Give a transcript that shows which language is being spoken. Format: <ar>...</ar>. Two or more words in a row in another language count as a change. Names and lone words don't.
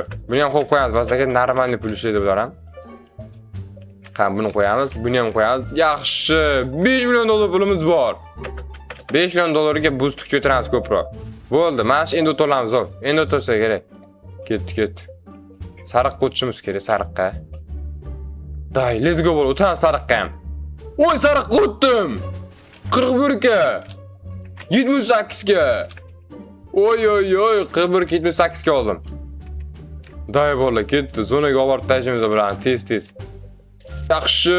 <uz>Buni ham qo'yib qo'yamiz, bazaga normalniy pul ishlaydi bular ham. Qani buni qo'yamiz, buni ham qo'yamiz. Yaxshi, 5 million dollar pulimiz bor. 5 million dollarga boost kuchaytiramiz ko'proq. Bo'ldi, mana shu endi o'tolamiz, ol. Endi o'tsa kerak. Ketdi. Sariqqa o'tishimiz kerak, sariqqa. Day,</uz> <en>let's go</en> <uz>bo'l, o'tamiz sariqqa ham. Voy, sariqqa o'tdim. 41 ga. 78 ga. Oy, 41 ga 78 ga oldim. Day bola, ketdi. Zonaga olib tashlaymiz bilan tez. Yaxshi.</uz>